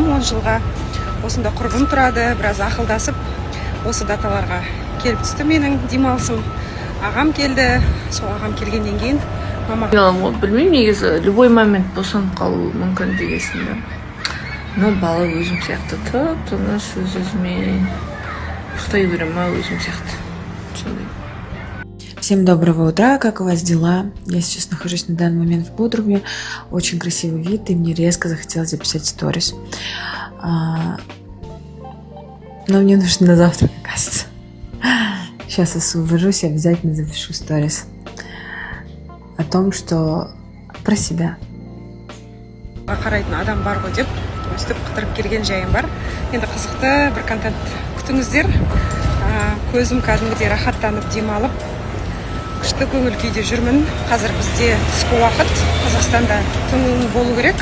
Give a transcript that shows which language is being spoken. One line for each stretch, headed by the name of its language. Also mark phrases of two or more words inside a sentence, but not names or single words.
Kazakh: 10 жылға осында құрбым тұрады. Біраз ақылдасып, осы даталарға келіп түсті менің демалысым. Ағам келді. Сол ағам келгеннен кейін мама... Білмеймін, негізі
Russian: любой момент
Kazakh: босанып қалу мүмкін дегесінде. Но бала өзім сияқты тыныш, өз-өзімен ұйықтай беремін, өзім сияқты.
Russian: Всем доброго утра, как у вас дела? Я сейчас нахожусь на данный момент в Бодруме. Очень красивый вид, и мне резко захотелось записать сторис. Но мне нужно на завтрак, оказывается. Сейчас освобожусь и обязательно запишу сторис о том, что про себя.
Kazakh: Қарайтын адам бар ғой деп, өстіп қыдырып келген жайым бар. Енді қызықты бір контент күтіңіздер. Көзім кәдімгідей рахаттанып демалып, күшті көңіл күйде жүрмін. Қазір бізде түскі уақыт, Қазақстанда түн болу керек.